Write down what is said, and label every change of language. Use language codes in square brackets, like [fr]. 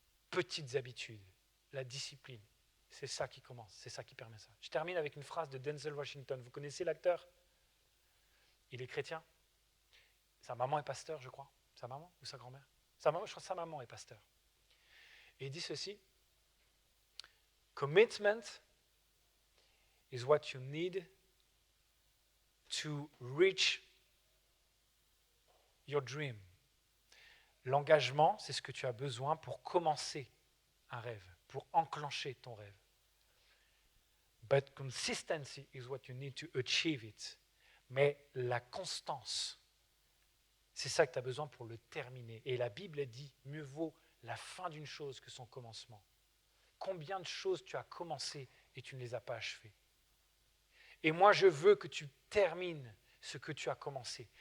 [fr] Petites habitudes, la discipline, c'est ça qui commence, c'est ça qui permet ça. Je termine avec une phrase de Denzel Washington. Vous connaissez l'acteur ? Il est chrétien. Sa maman est pasteur, je crois. Sa maman ou sa grand-mère ? Sa maman, je crois que sa maman est pasteur. Et il dit ceci. [en] Commitment is what you need to reach your dream. [fr] L'engagement, c'est ce que tu as besoin pour commencer un rêve, pour enclencher ton rêve. [en] But consistency is what you need to achieve it. [fr] Mais la constance, c'est ça que tu as besoin pour le terminer. Et la Bible dit, mieux vaut la fin d'une chose que son commencement. Combien de choses tu as commencé et tu ne les as pas achevées ? Et moi, je veux que tu termines ce que tu as commencé.